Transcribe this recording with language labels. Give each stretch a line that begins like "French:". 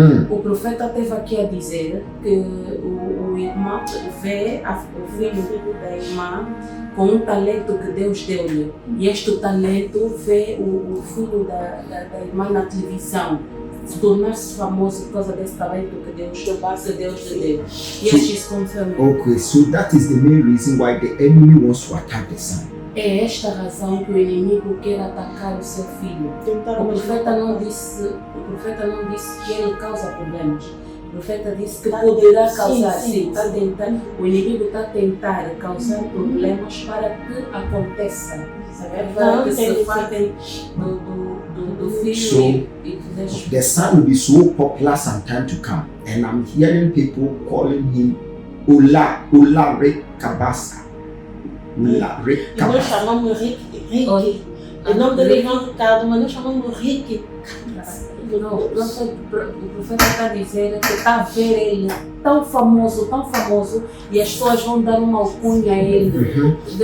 Portuguese: O profeta esteve aqui a dizer que o irmão vê o filho da irmã com talento que Deus deu-lhe. E este talento vê o filho da irmã na televisão se tornar-se famoso por causa desse talento que Deus lhe deu.
English: Yes, she's confirming. Okay, so that is the main reason why the enemy wants to attack the son.
Portuguese: É esta a razão que o inimigo quer atacar o seu filho. O profeta não disse que ele causa problemas. O profeta disse que poderá causar, sim. O inimigo está a tentar causar problemas para que aconteça, para que se falem do filho
English: So,
Portuguese: e que deixe.
English: the son will be so popular some time to come, and I'm hearing people calling him Ola Rick Kabasa. Ola Rick
Portuguese: E nós
English: Kabasa.
Portuguese: chamamos Rick. O nome dele é João Ricardo, mas nós chamamos Rick. Não, o profeta está a dizer que está a ver ele tão famoso, e as pessoas vão dar uma alcunha a ele.